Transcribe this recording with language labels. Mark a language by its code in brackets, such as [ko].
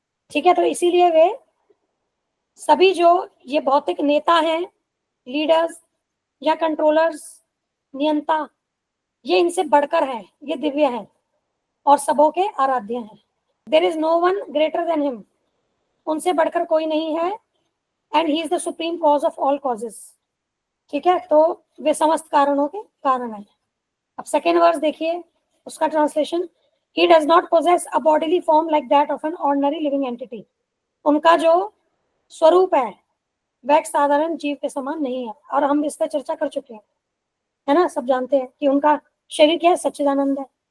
[hi] ठीक है, तो इसीलिए वे सभी जो ये भौतिक नेता हैं, लीडर्स या कंट्रोलर्स, नियंता, ये इनसे बढ़कर हैं, ये दिव्य हैं और सबों के आराध्य हैं। [en] There is no one greater than him। [hi] उनसे बढ़कर कोई नहीं है, [en] and he is the supreme cause of all causes। [hi] ठीक है, तो वे समस्त कारणों के कारण है। अब सेकेंड वर्स देखिए, उसका translation, [en] ही does not possess a bodily form like that of an ordinary living entity. [hi] उनका जो स्वरूप है वह एक साधारण जीव के समान नहीं है, और हम इस पर चर्चा कर चुके हैं, है ना, सब जानते हैं कि उनका शरीर क्या है? सच्चिदानंद है।